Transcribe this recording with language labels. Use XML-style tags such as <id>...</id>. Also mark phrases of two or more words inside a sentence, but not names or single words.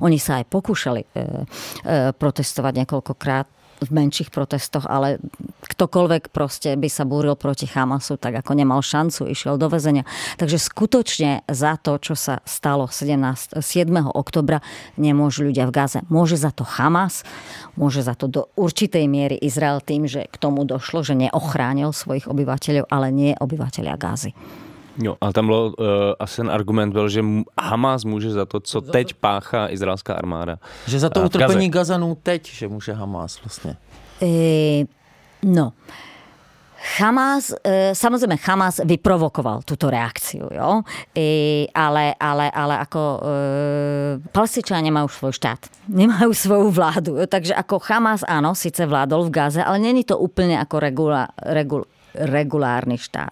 <sk>Oni sa aj pokúšali protestovať niekoľkokrát v menších protestoch, ale ktokoľvek proste by sa búril proti Hamasu, tak ako nemal šancu, išiel do väzenia. Takže skutočne za to, čo sa stalo 7. oktobra, nemôžu ľudia v Gaze. Môže za to Hamas, môže za to do určitej miery Izrael tým, že k tomu došlo, že neochránil svojich obyvateľov, ale nie obyvateľia Gazy.</sk> <cs>Jo, ale tam asi ten argument byl, že Hamas může za to, co teď páchá izraelská armáda. Že za to utrpení Gazanů teď, že může Hamas vlastně. No.</cs> <sk>Hamas, samozrejme Hamas vyprovokoval túto reakciu, jo? Ale ako Palestinčania nemajú svoj štát, nemajú svoju vládu, takže ako Hamas áno, síce vládol v Gaze, ale není to úplne ako regulárny štát.</sk>